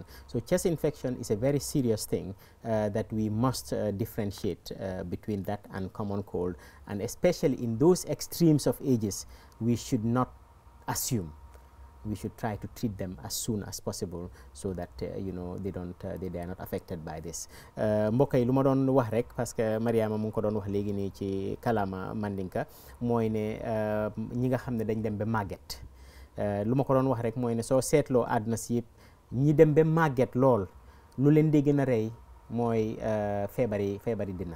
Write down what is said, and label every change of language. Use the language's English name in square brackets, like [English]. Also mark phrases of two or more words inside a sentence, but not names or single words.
[English] So chest infection is a very serious thing that we must differentiate between that and common cold. And especially in those extremes of ages, we should not assume. We should try to treat them as soon as possible so that you know they are not affected by this. [Wolof] mbokk yi lu ma doon wax rek [French] parce que [Wolof] Mariama mu ngi ko doon wax léegi nii ci kalama mandinka mooy ne ñi nga xam ne dañ dem ba màgget lu ma ko doon wax rek mooy ne soo seetloo àdduna si yëpp ñi dem ba màgget lool lu leen di gën a rey mooy feebari